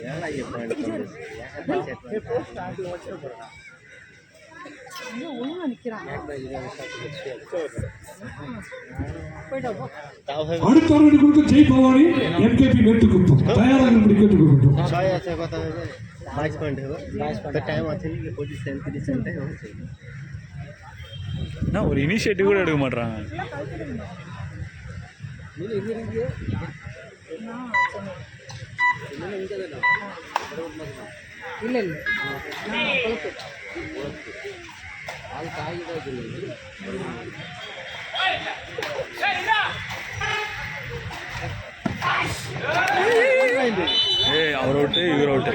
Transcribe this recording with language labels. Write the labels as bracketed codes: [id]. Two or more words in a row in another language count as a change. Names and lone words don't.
[ta] ஒழுங்காக நிற்கிறான். அடுத்த ஒரு அடி கொடுக்க ஜெய் பவானி எம்கேபி மேட்டுக்குப்பம் தயாராக இப்படி கேட்டுக்கொள்கிறோம். [hi] 22 पॉइंट है वो तो टाइम आते नहीं पोजीशन 30 सेकंड है वो चाहिए [ta] நான் ஒரு இனிஷியேட்டிவ் கூட எடுக்க மாட்றாங்க. இல்லை இல்லை ஏய் அவர் அவுட்டு இவர் அவுட்டு.